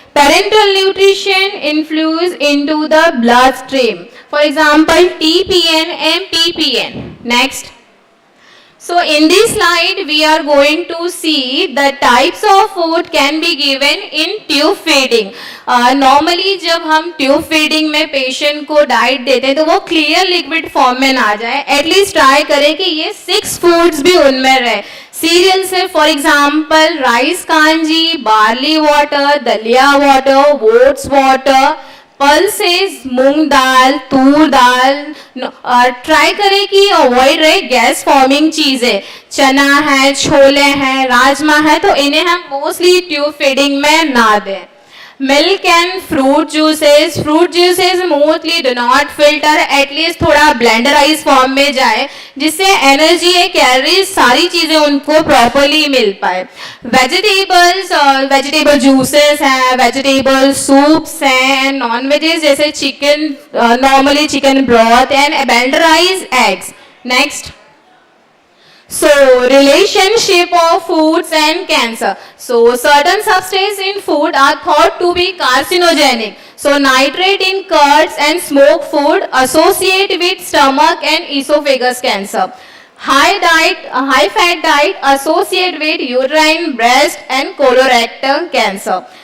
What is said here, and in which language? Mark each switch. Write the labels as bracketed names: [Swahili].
[English] Parenteral nutrition influence into the bloodstream. For example, TPN and PPN. Next. So in this slide we are going to see the types of food can be given in tube feeding. [Hindi] Normally जब हम tube feeding में patient को diet देते हैं तो वो clear liquid form में ना जाए. At least try करें कि ये 6 foods भी उनमें रहे. [English] Cereals है for example rice kanji, barley water, dalia water, oats water. [Hindi] Pulses moong dal Toor dal try करें कि अवॉइड रहे गैस फॉर्मिंग चीजें चना है छोले हैं राजमा है तो इन्हें हम मोस्टली ट्यूब फीडिंग में ना दें [English] milk and fruit juices [Hindi] mostly do not filter at least थोड़ा ब्लेंडराइज फॉर्म में जाए जिससे एनर्जी है कैलोरीज सारी चीजें उनको प्रॉपरली मिल पाए वेजिटेबल जूसेस हैं वेजिटेबल सूप्स हैं नॉन वेजेस जैसे chicken normally chicken broth and ब्लेंडराइज eggs next [English] So, relationship of foods and cancer. So, certain substances in food are thought to be carcinogenic. So, nitrate in curds and smoked food associate with stomach and esophagus cancer. High fat diet associate with uterine, breast and colorectal cancer.